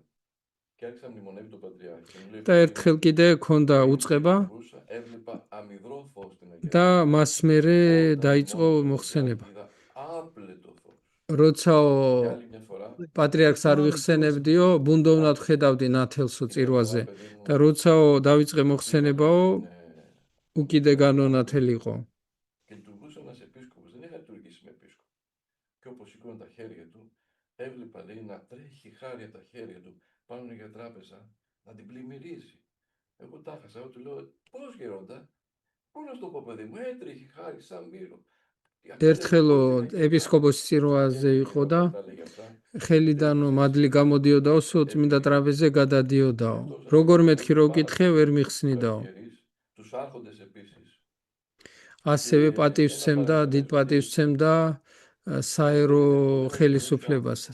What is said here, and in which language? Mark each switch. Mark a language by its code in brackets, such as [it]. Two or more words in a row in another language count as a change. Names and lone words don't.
[ka] და ერთხელ კიდე ქონდა უწყება და მას მერე დაიწყო მოხსენება. როცაო პატრიარქს არ ვიხსენებდიო, ბუნდოვნად ხედავდი ნათელსო წირვაზე და როცაო დავიწყე მოხსენებაო, უკიდე განონათელი იყო. [el] Έβλεπα λέει να τρέχει χάρη από τα χέρια του πάνω για τράπεζα, να την πλημμυρίζει. Εγώ τα χάσα, του λέω πώς γερόντα, πού να στο πω παιδί μου, έτρεχε χάρη σαν μύρο. [ka] ერთხელო ეპისკოპოსის წირვაზე იყო და ხელიდანო მადლი გამოდიოდაო, წმინდა ტრაპეზზე გადადიოდაო. როგორ მეთქი რო კითხე, ვერ მიხსნიდაო. ასევე პატივსცემდა, დიდ პატივსცემდა საერო ხელისუფლებასაც.